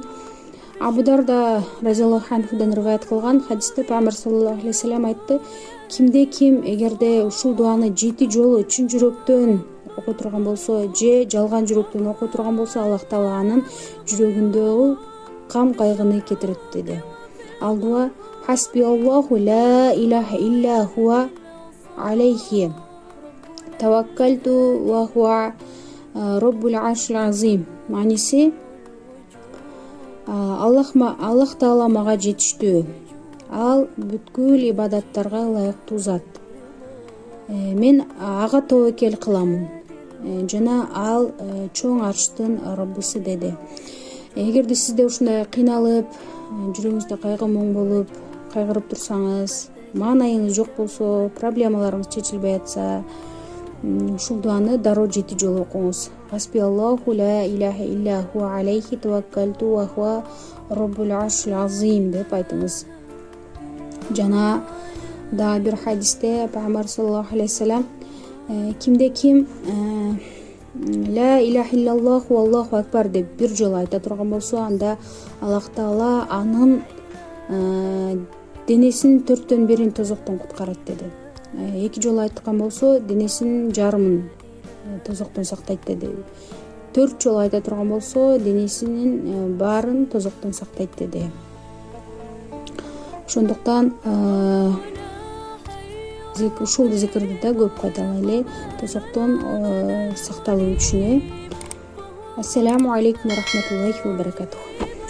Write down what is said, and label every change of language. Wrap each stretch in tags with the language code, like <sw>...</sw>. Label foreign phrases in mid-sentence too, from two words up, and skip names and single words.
<ky>Абу Дарда разияллаху анхудан риваят кылган хадисте Пайгамбар</ky> <ar>صلى الله عليه وسلم</ar> <ky>айтты: кимде ким эгерде ушул дуаны 7 жолу чын жүрөктөн окуй турган болсо же жалган жүрөктөн окуй турган болсо, Аллах таала анын жүрөгүндөгү кам кайгыны кетирет деди. Ал дуа:</ky> <ar>حسبي الله لا إله إلا هو عليه توكلت و هو رب العرش العظيم.</ar> <ky>Мааниси: Аллах таала мага жетиштүү. Ал бүткүл ибадаттарга ылайыктуу зат. Мен ага тобокел кыламын. Жана ал чоң арштын Роббусы деди. Эгерде сизде ушундай кыйналып, жүрөгүңүздө кайгы муң болуп, кайгырып турсаңыз, маанайыңыз жок болсо, проблемаларыңыз чечилбей атса, ушул дуаны дароо 7 жолу окуңуз.</ky> <ar>حسبي الله لا إله إلا هو عليه توكلت و هو رب العرش العظيم</ar> <ky>деп айтыңыз. Жана да бир хадисте Пайгамбар</ky> <ar>صلى الله عليه وسلم</ar> <ky>кимде ким</ky> <ar>لا إله إلا الله الله أكبر</ar> <ky>деп бир жолу айта турган болсо, анда Аллах таала анын денесинин 4/1 тозоктон куткарат деди. 2 жолу айткан болсо, денесинин жарымын тозоктон сактайт деди. 4 жолу айта турган болсо, денесинин баарын тозоктон сактайт деди. Ошондуктан ушул зикирди да көп кайталайлы, тозоктон сакталуу үчүн.</ky> <ar>السلام عليكم و رحمة الله و بركاته.</ar>